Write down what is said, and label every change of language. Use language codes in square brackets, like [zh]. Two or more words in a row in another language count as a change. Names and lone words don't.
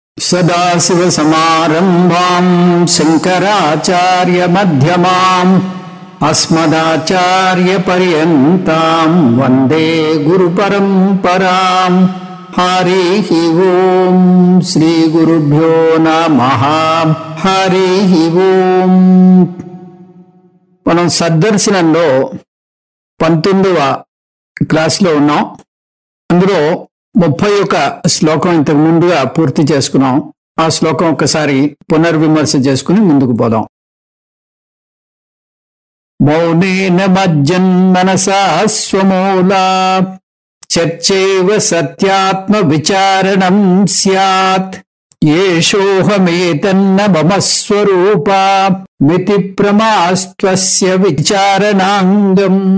[sa] सदाशिवसमारम्भां शङ्कराचार्यमध्यमाम् अस्मदाचार्यपर्यन्तां वन्दे गुरुपरम्पराम्। हरिः ओं श्रीगुरुभ्यो नमः। हरिः ओं। [te] మనం సద్దర్శనంలో 19వ క్లాస్లో ఉన్నాం. అందులో 31 శ్లోకం ఇంతకు ముందుగా పూర్తి చేసుకున్నాం. ఆ శ్లోకం ఒకసారి పునర్విమర్శ చేసుకుని ముందుకు పోదాం. [sa] మౌనేన మజ్జన్మనసా స్వమూలా చర్చైవ సత్యాత్మ విచారణం స్యాత్ ఏషోహమేతన్న మమ స్వరూపా మితి ప్రమాస్త్వస్య విచారణాంగం.